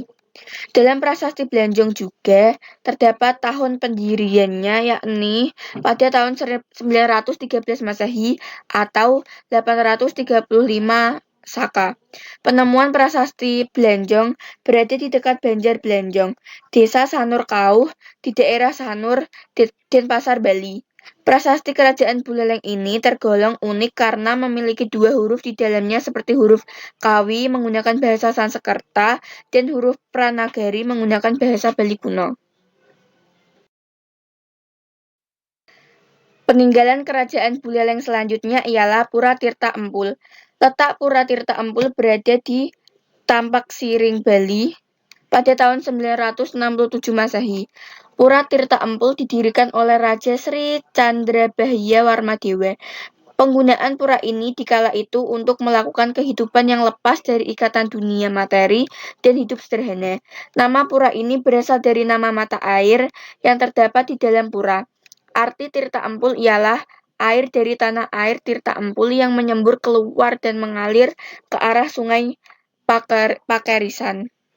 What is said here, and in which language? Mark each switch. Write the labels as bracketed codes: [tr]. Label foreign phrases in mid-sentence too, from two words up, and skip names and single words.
[id] Dalam prasasti Belanjong juga terdapat tahun pendiriannya, yakni pada tahun 913 Masehi atau 835 Saka. Penemuan prasasti Belanjong berada di dekat Banjar Belanjong, Desa Sanur Kauh, di daerah Sanur, Denpasar, Bali. Prasasti kerajaan Buleleng ini tergolong unik karena memiliki dua huruf di dalamnya seperti huruf Kawi menggunakan bahasa Sanskerta dan huruf Pranagari menggunakan bahasa Bali kuno. Peninggalan kerajaan Buleleng selanjutnya ialah Pura Tirta Empul. Letak Pura Tirta Empul berada di Tampak Siring, Bali pada tahun 967 Masehi. Pura Tirta Empul didirikan oleh Raja Sri Candrabahya Warmadewa. Penggunaan pura ini dikala itu untuk melakukan kehidupan yang lepas dari ikatan dunia materi dan hidup sederhana. Nama pura ini berasal dari nama mata air yang terdapat di dalam pura. Arti Tirta Empul ialah air dari tanah air Tirta Empul yang menyembur keluar dan mengalir ke arah sungai Pakerisan.